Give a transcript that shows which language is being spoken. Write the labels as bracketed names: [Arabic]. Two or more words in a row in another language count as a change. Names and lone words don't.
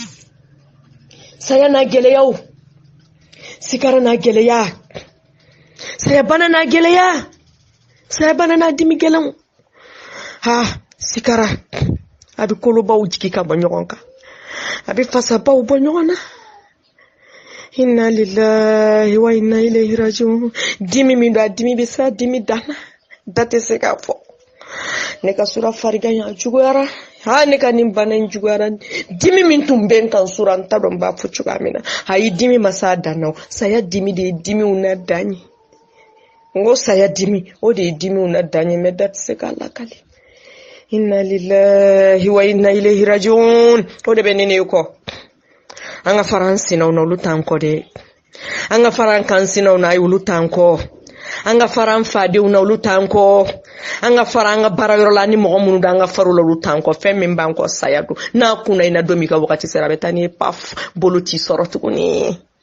[Bambara] saya n'a gɛlɛyaw sikara n'a gɛlɛya saya bana n'a gɛlɛya saya bana n'a dimi gɛlɛnw sikara a bɛ kolobaw jigi ka bɔ ɲɔgɔn kan a bɛ fasabaw bɔ ɲɔgɔn na [Arabic] إنا لله وإنا إليه راجعون [Bambara] dimi min don a dimi bɛ se a dimi danna da tɛ se k'a fɔ ne ka sura farigan a juguyara ne ka nin bana in juguyara dimi min tun bɛ n kan sura n t'a dɔn n b'a fɔ cogoya min na ayi dimi ma se a dan na saya dimi de ye dimiw na dan ye n ko saya dimi o de ye dimiw na dan ye mais da tɛ se k'a lakale [Arabic] إنا لله وإنا إليه راجعون [Bambara] o de bɛ ne kɔ an ka fara an sinaw na olu t'an kɔ dɛ an ka fara an kan sinaw na ayi olu t'an kɔ an ka fara an fadenw na olu t'an kɔ an ka fara an ka baarayɔrɔ la ni mɔgɔ minnu da an ka fara la olu t'an kɔ fɛn min b'an kɔ saya don n'a kunna ina don min ka wagati sera a bɛ taa ni paf bolo t'i sɔrɔ tuguni